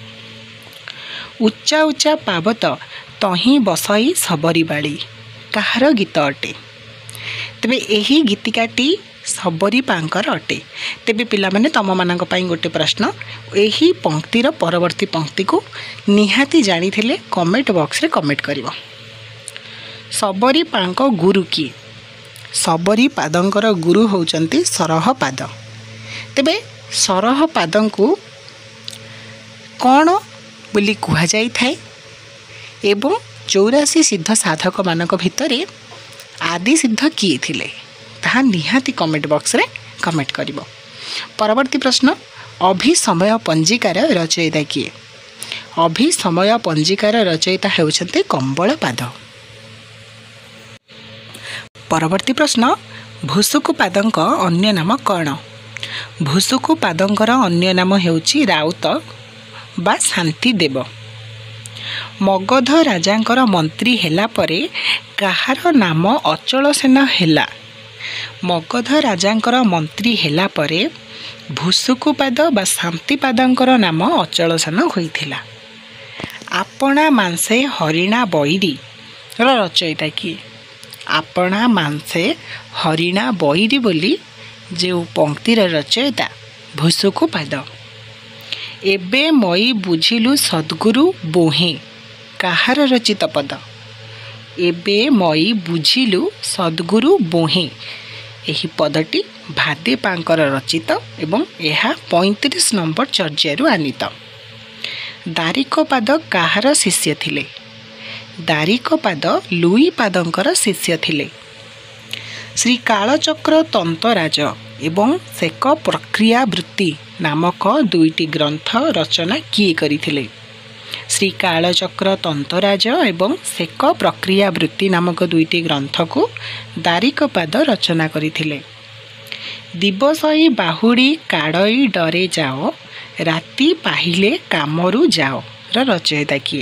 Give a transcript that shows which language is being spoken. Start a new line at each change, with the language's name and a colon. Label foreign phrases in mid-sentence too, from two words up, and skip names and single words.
Odia: ଉଚ୍ଚା ଉଚ୍ଚା ପାବତ ତହି ବସଇ ସବରୀ ବାଡ଼ୀ କାହାର ଗୀତ ଅଟେ? ତେବେ ଏହି ଗୀତିକାଟି ସବରୀ ପାଙ୍କର ଅଟେ। ତେବେ ପିଲା ମାନେ ତମ ମାନଙ୍କ ପାଇଁ ଗୋଟେ ପ୍ରଶ୍ନ, ଏହି ପଂକ୍ତିର ପରବର୍ତ୍ତୀ ପଂକ୍ତି କୁ ନିହାତି ଜାଣି ଥିଲେ
English: comment box
Odia: ରେ କମେଣ୍ଟ କରିବ। ସବରୀ ପାଙ୍କ ଗୁରୁ କିଏ? ସବରୀ ପାଦଙ୍କର ଗୁରୁ ହୁଅନ୍ତି ସରହ ପାଦ। ତେବେ ସରହ ପାଦଙ୍କୁ କଉଣ ବୋଲି କୁହା ଯାଇ ଥାଏ ଏବଂ 84 ସିଦ୍ଧ ସାଧକ ମାନଙ୍କ ଭିତରେ ଆଦି ସିଦ୍ଧ କିଏ ଥିଲେ ତାହା ନିହାତି
English: comment box
Odia: ରେ କମେଣ୍ଟ କରିବ। ପରବର୍ତ୍ତୀ ପ୍ରଶ୍ନ ଅଭିସମୟ ପଞ୍ଜିକାର ରଚୟିତା କିଏ? ଅଭିସମୟ ପଞ୍ଜିକାର ରଚୟିତା ହେଉଛନ୍ତି କମ୍ବଳ ପାଦ। ପରବର୍ତ୍ତୀ ପ୍ରଶ୍ନ ଭୁସୁକୁ ପାଦଙ୍କ ଅନ୍ୟ ନାମ କଉଣ? ଭୁସୁକୁ ପାଦଙ୍କର ଅନ୍ୟ ନାମ ହେଉଛି ରାଉତ ବା ଶାନ୍ତି ଦେବ। ମଗଧ ରାଜାଙ୍କର ମନ୍ତ୍ରୀ ହେଲା ପରେ କାହାର ନାମ ଅଚଳ ସେନ ହେଲା? ମଗଧ ରାଜାଙ୍କର ମନ୍ତ୍ରୀ ହେଲା ପରେ ଭୁସୁକୁ ପାଦ ବା ଶାନ୍ତି ପାଦଙ୍କର ନାମ ଅଚଳ ସେନ ହୋଇଥିଲା। ଆପଣା ମାଂସେ ହରିଣା ବୈରୀ ରଚୟିତା କିଏ? ଆପଣା ମାଂସେ ହରିଣା ବୈରୀ ବୋଲି ଯୋ ପଂକ୍ତିର ରଚୟିତା ଭୁସୁକୁ ପାଦ। ଏବେ ମଇ ବୁଝିଲୁ ସଦ୍‌ଗୁରୁ ବୋହେ କାହାର ରଚିତ ପଦ। ଏବେ ମଇ ବୁଝିଲୁ ସଦ୍‌ଗୁରୁ ବୋହେ ଯହି ପଦଟି ଭାଦେପାଙ୍କର ରଚିତ ଏବଂ ଯହ 35 ନମ୍ବର ଚର୍ଯ୍ୟାରୁ ଆନୀତ। ଦାରିକପାଦ କାହାର ଶିଷ୍ୟ ଥିଲେ? ଦାରିକପାଦ ଲୁଇ ପାଦଙ୍କର ଶିଷ୍ୟ ଥିଲେ। ଶ୍ରୀ କାଳଚକ୍ର ତନ୍ତରାଜ ଏବଂ ଶେକ ପ୍ରକ୍ରିୟାବୃତ୍ତି ନାମକ ଦୁଇଟି ଗ୍ରନ୍ଥ ରଚନା କିଏ କରିଥିଲେ? ଶ୍ରୀ କାଳଚକ୍ର ତନ୍ତରାଜ ଏବଂ ଶେକ ପ୍ରକ୍ରିୟାବୃତ୍ତି ନାମକ ଦୁଇଟି ଗ୍ରନ୍ଥ କୁ ଦାରିକପାଦ ରଚନା କରିଥିଲେ। ଦିବସଇ ବାହୁଡ଼ୀ କାଡ଼ଇ ଡରେ ଯାଓ ରାତି ପାହିଲେ କାମରୁ ଯାଓ ର ରଚୟିତା କିଏ?